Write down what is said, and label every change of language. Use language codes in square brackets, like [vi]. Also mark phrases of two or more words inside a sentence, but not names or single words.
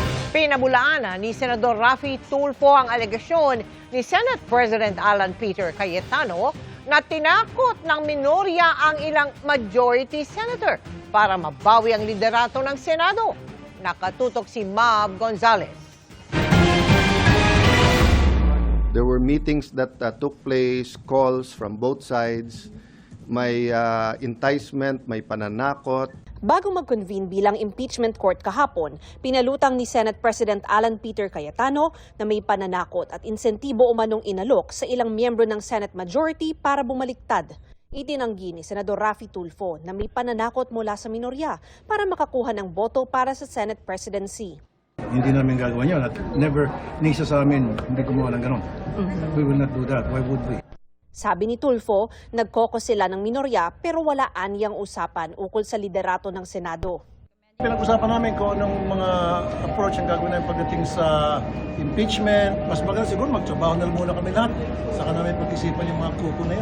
[tl] Pinabulaan ni Senador Raffy Tulfo ang alegasyon ni Senate President Alan Peter Cayetano na tinakot ng minorya ang ilang majority senator para mabawi ang liderato ng Senado. Nakatutok si Mav Gonzalez. [en] There were meetings that took place, calls from both sides, [tl] may enticement, may pananakot. Bago mag-convene bilang impeachment court kahapon, pinalutang ni Senate President Alan Peter Cayetano na may pananakot at insentibo umanong inalok sa ilang miyembro ng Senate majority para bumaliktad. Itinanggi ni Senador Raffy Tulfo na may pananakot mula sa minorya para makakuha ng boto para sa Senate presidency. Hindi namin gagawin yun at never, ni isa sa amin, hindi gumawa ng ganon. [en] We will not do that. Why would we? [tl] Sabi ni Tulfo, nagkokos sila ng minorya pero wala anyang usapan ukol sa liderato ng Senado. Pinag-usapan namin kung anong mga approach ang gagawin namin pagdating sa impeachment. Mas maganda siguro magtrabaho na muna kami lahat. Saka namin pag-isipan yung mga kuko na yan.